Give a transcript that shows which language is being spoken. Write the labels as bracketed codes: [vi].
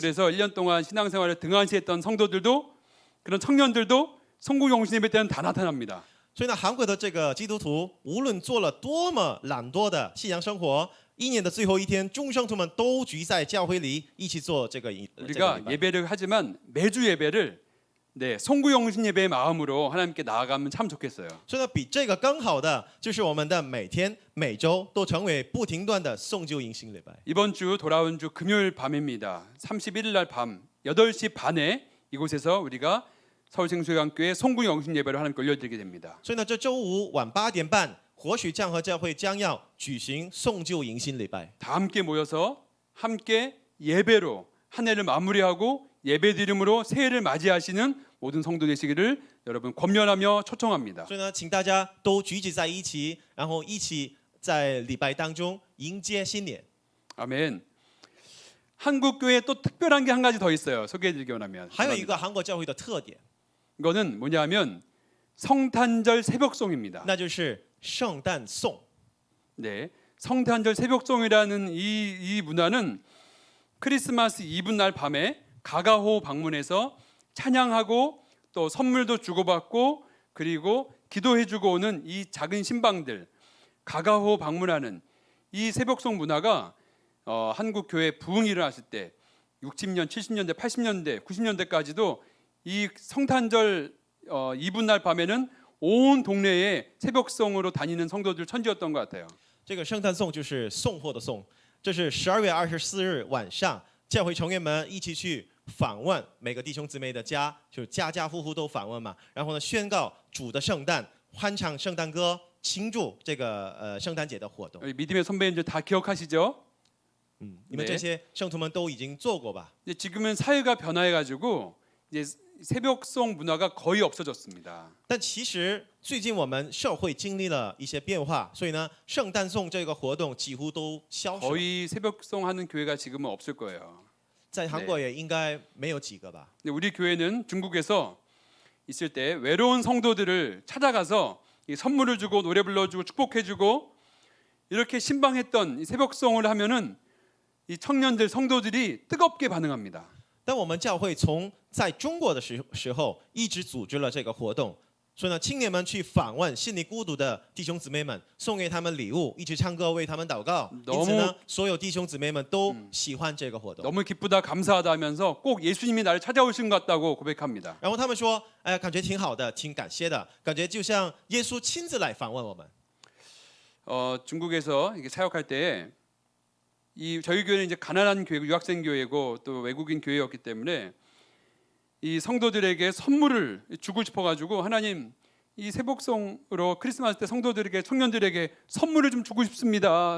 [ko] 그래서 1년 동안 신앙생활을 등한시했던 성도들도 그런 청년들도 송구 영신 예배 때는 다 나타납니다. [zh] 所以呢，韩国的这个基督徒无论做了多么懒惰的信仰生活，一年的最后一天，众圣徒们都聚在教会里一起做这个礼 [ko] 우리가 [zh] 拜。 [ko] 예배를 하지만 매주 예배를 네, 송구 영신 예배의 마음으로 하나님께 나아가면 참 좋겠어요. [zh] 所以呢，比这个更好的就是我们的每天每周都成为不停断的送旧迎新礼拜。 [ko] 이번 주 돌아온 주 금요일 밤입니다. 31일 날 밤 8시 반에 이곳에서 우리가 서울생수교회 송구 영신 예배를 하나님께 올려드리게 됩니다. [zh] 所以呢，这周五晚8点半，活水江河教会将要举行送旧迎新礼拜。 [ko] 다 함께 모여서 함께 예배로 한 해를 마무리하고 예배드림으로 새해를 맞이하시는 모든 성도 되시기를 여러분 권면하며 초청합니다. [zh] 所以呢，请大家都聚集在一起，然后一起在礼拜当中迎接新年。 [ko] 아멘. 한국 교회에 또 특별한 게 한 가지 더 있어요. 소개해드리기 원하면. [zh] 还有一个韩国教会的特点， [ko] 이거는 뭐냐면 성탄절 새벽송입니다. [zh] 那就是圣诞颂。 [ko] 네, 성탄절 새벽송이라는 이 문화는 크리스마스 이브 날 밤에 가가호 방문해서 찬양하고 또 선물도 주고받고 그리고 기도해주고 오는 이 작은 신방들 가가호 방문하는 이 새벽송 문화가 한국 교회 부흥이 일어났을 때 60년, 70년대, 80년대, 90년대까지도 이 성탄절 이브 날 밤에는 온 동네에 새벽송으로 다니는 성도들 천지였던 것 같아요. [zh] 这个圣诞颂就是送货的颂，这是12月24日晚上，教会成员们一起去访问每个弟兄姊妹的家，就家家户户都访问嘛。然后呢，宣告主的圣诞，欢唱圣诞歌，庆祝这个圣诞节的活动。 [ko] 믿음의 선배님들 다 기억하시죠? [zh] 你们这些圣徒们都已经做过吧？ [ko] 이제 지금은 사회가 변화해가지고 이제 새벽송 문화가 거의 없어졌습니다. [zh] 但其实最近我们社会经历了一些变化，所以呢，圣诞颂这个活动几乎都消失了。 [ko] 거의 새벽송 하는 교회가 지금은 없을 거예요. [zh] 在韩国也应该没有几个吧。 [ko] 근데 우리 교회는 중국에서 있을 때 외로운 성도들을 찾아가서 이 선물을 주고 노래 불러주고 축복해주고 이렇게 신방했던 이 새벽송을 하면은 이 청년들 성도들이 뜨겁게 반응합니다. [zh] 但我们教会从在中国的时候一直组织了这个活动，所以呢，青年们去访问心里孤独的弟兄姊妹们，送给他们礼物，一起唱歌为他们祷告。因此呢，所有弟兄姊妹们都喜欢这个活动。 [ko] 너무 기쁘다 감사하다 하면서 꼭 예수님이 나를 찾아오신 것 같다고 고백합니다. [zh] 然后他们说：“哎呀，感觉挺好的，挺感谢的，感觉就像耶稣亲自来访问我们。” [ko] 중국에서 이게 사역할 때 이 저희 교회는 이제 가난한 교회고 유학생 교회고 또 외국인 교회였기 때문에 이 성도들에게 선물을 주고 싶어가지고 하나님 이 새복송으로 크리스마스 때 성도들에게 청년들에게 선물을 좀 주고 싶습니다.